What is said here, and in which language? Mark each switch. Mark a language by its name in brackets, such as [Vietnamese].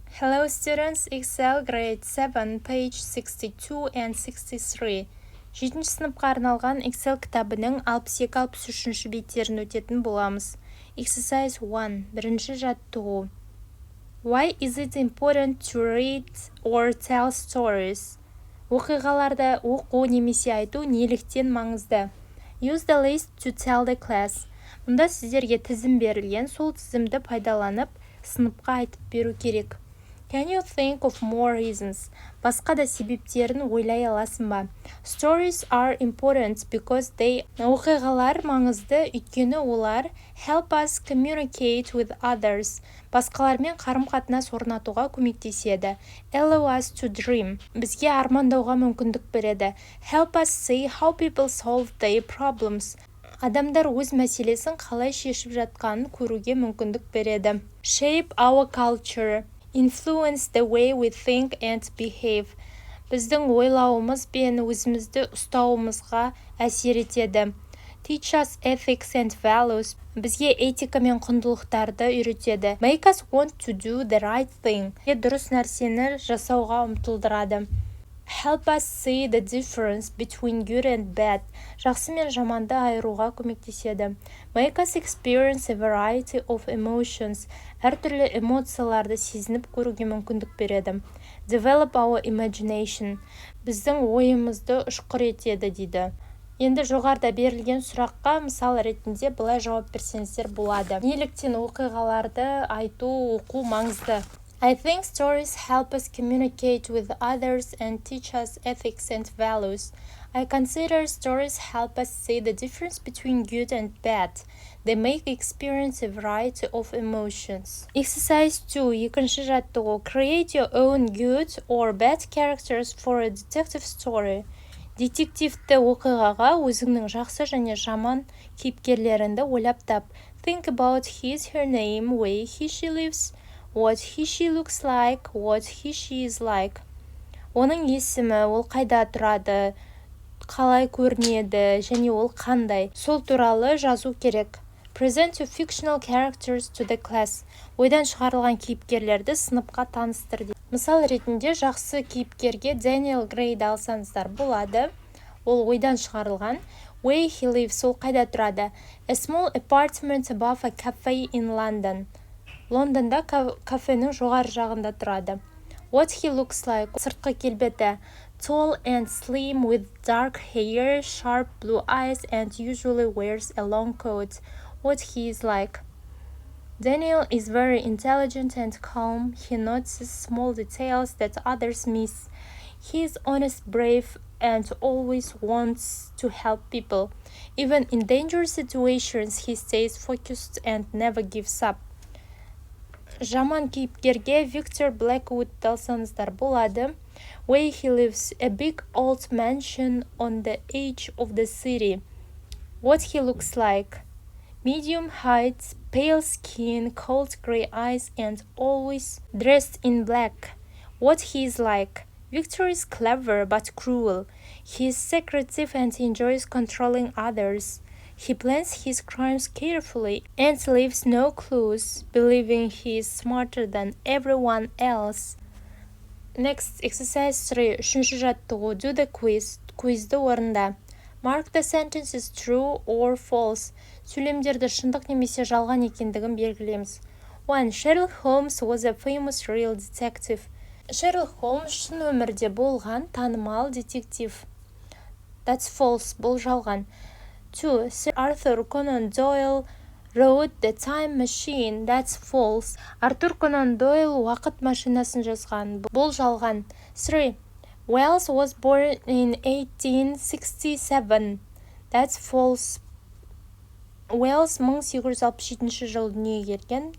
[English] Hello students, Excel grade 7, page 62 and 63. [Kazakh] 7-ші сыныпқа арналған Excel кітабының 62-63 беттерін өтетін боламыз. [English] Exercise 1. [Kazakh] Бірінші жаттығу. [English] Why is it important to read or tell stories? [Kazakh] Оқиғаларды оқу немесе айту неліктен маңызды? [English] Use the list to tell the class. [Kazakh] Мұнда сіздерге тізім берілген, сол тізімді пайдаланып, сыныпқа айтып беру керек. [English] Can you think of more reasons? [Kazakh] Басқа да себептерін ойлай аласың ба? [English] Stories are important because they [Kazakh] оқиғалар маңызды, өйткені олар [English] help us communicate with others. [Kazakh] Басқалармен қарым-қатынас орнатуға көмектеседі. [English] Allow us to dream. [Kazakh] Бізге армандауға мүмкіндік береді. [English] Help us see how people solve their problems. [Kazakh] Адамдар өз мәселесін қалай шешіп жатқанын көруге мүмкіндік береді. [English] Shape our culture. Influence the way we think and behave. [Kazakh] Біздің ойлауымыз бен өзімізді ұстауымызға әсер етеді. [English] Teach us ethics and values. [Kazakh] Бізге этика мен құндылықтарды үйретеді. [English] Make us want to do the right thing. [Kazakh] Дұрыс нәрсені жасауға ұмтылдырады. [English] Help us see the difference between good and bad. [Kazakh] Жақсы мен жаманды айыруға көмектеседі. [English] Make us experience a variety of emotions. [Kazakh] Әртүрлі эмоцияларды сезініп көруге мүмкіндік береді. [English] Develop our imagination. [Kazakh] Біздің ойымызды ұшқыр етеді дейді. Енді жоғарыда берілген сұраққа мысал ретінде былай жауап берсеңіздер болады. Неліктен оқиғаларды айту, оқу маңызды? [English] I think stories help us communicate with others and teach us ethics and values. I consider stories help us see the difference between good and bad. They make experience a variety of emotions. Exercise 2. [Kazakh] Екінші жаттығу. [English] Create your own good or bad characters for a detective story. [Kazakh] Детективті оқиғаға өзіңнің жақсы және жаман кейіпкерлеріңді ойлап тап. [English] Think about his, her name, way he, she lives. What he, she looks like, what he, she is like. [Kazakh] Оның есімі, ол қайда тұрады, қалай көрінеді, және ол қандай. Сол туралы жазу керек. [English] Present your fictional characters to the class. [Kazakh] Ойдан шығарылған кейіпкерлерді сыныпқа таныстыр. Мысал ретінде жақсы кейіпкерге Daniel Gray'ді алсаңыздар болады. Ол ойдан шығарылған. [English] Where he lives, [Kazakh] ол қайда тұрады. [English] A small apartment above a cafe in London. [Kazakh] Лондонда кафенің жоғары жағында тұрады. [English] What he looks like, [Kazakh] сыртқы келбеті. [English] Tall and slim with dark hair, sharp blue eyes and usually wears a long coat. What he is like. Daniel is very intelligent and calm. He notices small details that others miss. He is honest, brave and always wants to help people. Even in dangerous situations, he stays focused and never gives up. [Kazakh] Жаман кейіпкерге Victor Blackwood'ды алсаңыздар болады. [English] Where he lives, a big old mansion on the edge of the city. What he looks like. Medium height, pale skin, cold gray eyes and always dressed in black. What he is like. Victor is clever but cruel. He is secretive and enjoys controlling others. He plans his crimes carefully and leaves no clues, believing he is smarter than everyone else. Next, exercise 3. [Kazakh] Үшінші жаттығу. [English] Do the quiz. [Kazakh] Quizді орында. [English] Mark the sentences true or false. [Kazakh] Сөйлемдерді шындық немесе жалған екендігін белгілейміз. 1. [English] Sherlock Holmes was a famous real detective. [Kazakh] Sherlock Holmes шын өмірде болған танымал детектив. [English] That's false. [Kazakh] Бұл жалған. [English] 2. Sir Arthur Conan Doyle wrote The Time Machine. That's false. [Kazakh] Артур Конан Дойл уақыт машинасын жазған. Бұл жалған. [English] 3. Wells was born in 1867. That's false. [Kazakh] Wells 1867 жылы дүниеге келген.